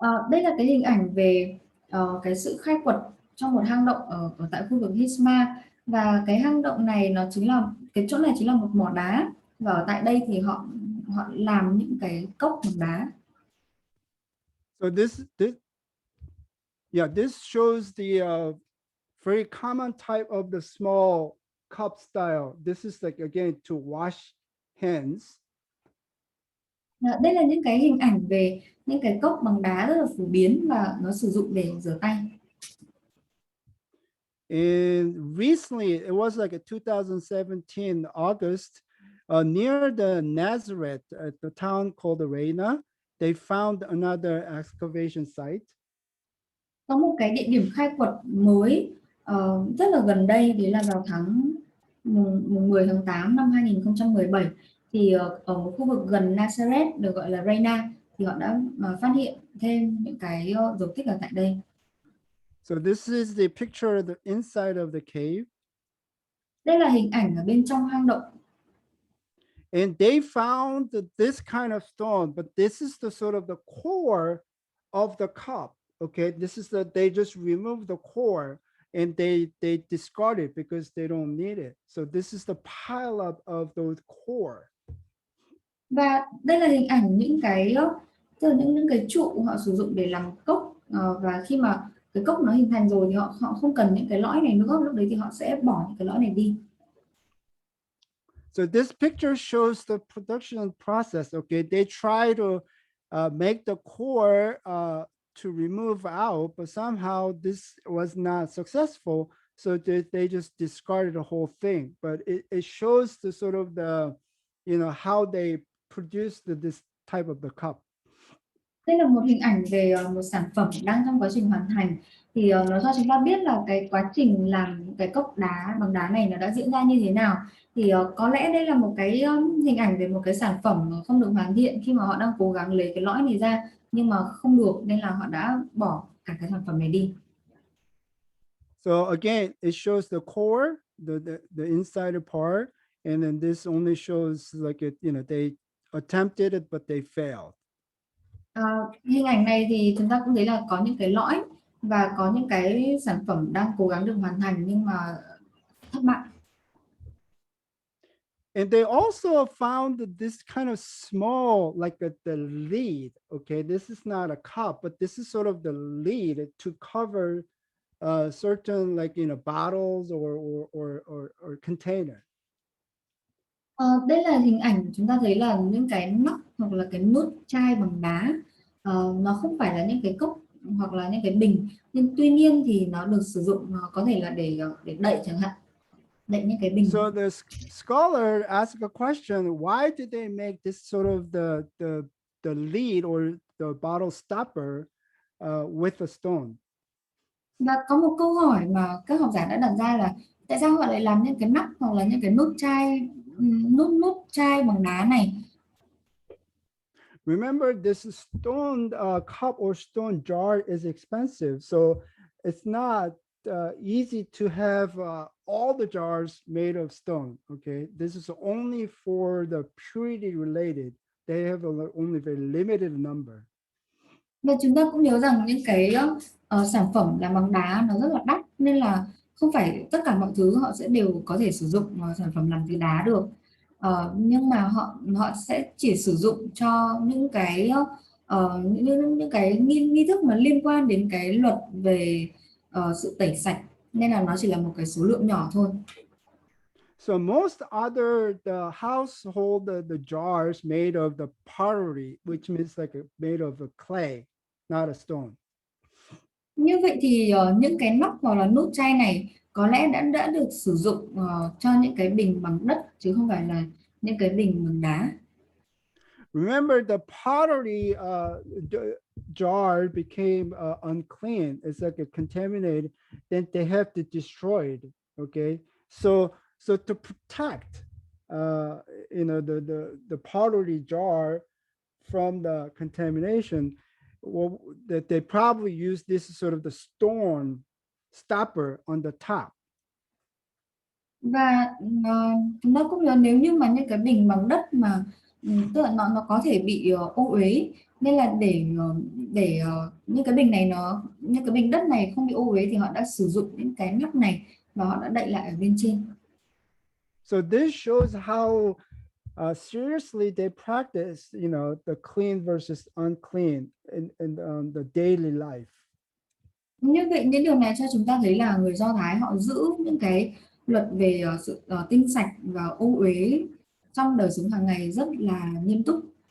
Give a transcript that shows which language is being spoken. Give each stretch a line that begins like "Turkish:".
Vietnamese: Đây là cái hình ảnh về cái sự khai quật trong một hang động ở tại khu vực Hizma, và cái hang động này nó chính là cái chỗ này chính là một mỏ đá, và ở tại đây thì họ làm những cái cốc bằng đá.
English: So this shows the very common type of the small cup style. This is like again to wash hands.
Vietnamese: Đây là những cái hình ảnh về những cái cốc bằng đá rất là phổ biến và nó sử dụng để rửa tay.
English: And recently, it was like a 2017 August, near the Nazareth, at the town called Reina, they found another excavation site.
Vietnamese: Có một cái địa điểm khai quật mới rất là gần đây, đấy là vào mùng 10 tháng 8 năm 2017 thì ở một khu vực gần Nazareth được gọi là Reina thì họ đã phát hiện thêm những cái dấu tích ở tại đây.
English: So this is the picture of the inside of the cave.
Vietnamese: Đây là hình ảnh ở bên trong hang động.
English: And they found this kind of stone, but this is the sort of the core of the cup. Okay, this is they just remove the core and they discard it because they don't need it. So this is the pile up of those core.
Vietnamese: Và đây là hình ảnh những cái tức là những cái trụ họ sử dụng để làm cốc, và khi mà cái cốc nó hình thành rồi thì họ không cần những cái lõi này nữa, lúc đấy thì họ sẽ bỏ những cái lõi này đi.
English: So this picture shows the production process. Okay, they try to make the core to remove out, but somehow this was not successful. So they just discarded the whole thing. But it shows the sort of the, how they produced this type of the cup.
Vietnamese: Đây là một hình ảnh về một sản phẩm đang trong quá trình hoàn thành, thì nó cho chúng ta biết là cái quá trình làm cái cốc đá bằng đá này nó đã diễn ra như thế nào. Thì có lẽ đây là một cái hình ảnh về một cái sản phẩm không được hoàn thiện khi mà họ đang cố gắng lấy cái lõi này ra nhưng mà không được, nên là họ đã bỏ cả cái sản phẩm này đi.
English: So again, it shows the core, the inside part, and then this only shows like they attempted it but they failed.
Vietnamese: Hình ảnh này thì chúng ta cũng thấy là có những cái lõi và có những cái sản phẩm đang cố gắng được hoàn thành nhưng mà thất bại.
English: And they also found this kind of small, like the lid. Okay, this is not a cup, but this is sort of the lid to cover certain bottles or container.
Vietnamese: Đây là hình ảnh chúng ta thấy là những cái nắp hoặc là cái nút chai bằng đá, nó không phải là những cái cốc hoặc là những cái bình, nhưng tuy nhiên thì nó được sử dụng có thể là để đậy chẳng hạn, đậy những cái bình.
English: So the scholar asked a question: why did they make this sort of the lid or the bottle stopper with a stone?
Vietnamese: Và có một câu hỏi mà các học giả đã đặt ra là tại sao họ lại làm những cái nắp hoặc là những cái nút chai, nút chai bằng đá này.
English: Remember, this stone cup or stone jar is expensive, so it's not easy to have all the jars made of stone. Okay, this is only for the purity related. They have only very limited number.
Vietnamese: Và chúng ta cũng nhớ rằng những cái sản phẩm làm bằng đá nó rất là đắt, nên là không phải tất cả mọi thứ họ sẽ đều có thể sử dụng sản phẩm làm từ đá được. Nhưng mà họ sẽ chỉ sử dụng cho những cái những cái nghi thức mà liên quan đến cái luật về sự tẩy sạch, nên là nó chỉ là một cái số lượng nhỏ thôi.
English: So most other the household the jars made of the pottery, which means like made of a clay, not a stone.
Vietnamese: Như vậy thì những cái nắp hoặc là nút chai này có lẽ đã được sử dụng cho những cái bình bằng đất chứ không phải là những cái bình bằng đá.
English: Remember, the pottery jar became unclean. It's like a contaminated. Then they have to destroy it. Okay, so to protect, the pottery jar from the contamination, well, that they probably use this sort of the stone stopper on the top.
Vietnamese: Và chúng ta cũng nhớ nếu như mà những cái bình bằng đất mà tức là nó có thể bị ô uế, nên là để những cái bình này những cái bình đất này không bị ô uế thì họ đã sử dụng những cái nắp này và họ đã đậy lại ở bên trên.
English: So this shows how seriously they practice, the clean versus unclean in the daily life.
Vietnamese: Như vậy những điều này cho chúng ta thấy là người Do Thái họ giữ những cái luật về sự tinh sạch và ô uế trong đời sống hàng ngày rất là nghiêm túc.